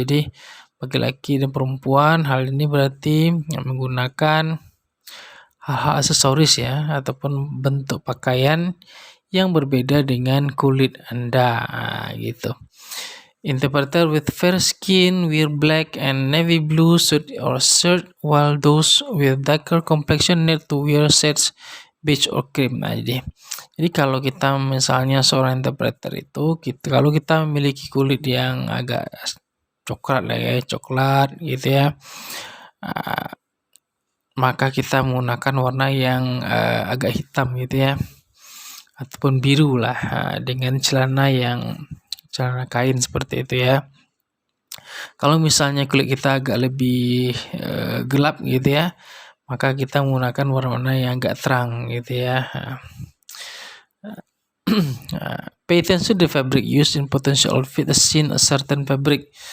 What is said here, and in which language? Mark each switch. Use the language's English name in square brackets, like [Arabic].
[Indonesian] Jadi bagi laki dan perempuan, hal ini berarti menggunakan hal-hal aksesoris ya ataupun bentuk pakaian yang berbeda dengan kulit Anda, gitu. [English] Interpreter with fair skin wear black and navy blue suit or shirt, while those with darker complexion need to wear shades beige or cream. [Indonesian] Jadi kalau kita misalnya seorang interpreter itu, kalau kita memiliki kulit yang agak coklat gitu ya, maka kita menggunakan warna yang agak hitam gitu ya, ataupun biru lah, dengan celana kain seperti itu ya. Kalau misalnya kulit kita agak lebih gelap gitu ya, maka kita menggunakan warna yang agak terang gitu ya. [English] Pay attention to the fabric used in potential outfit as seen a certain fabric.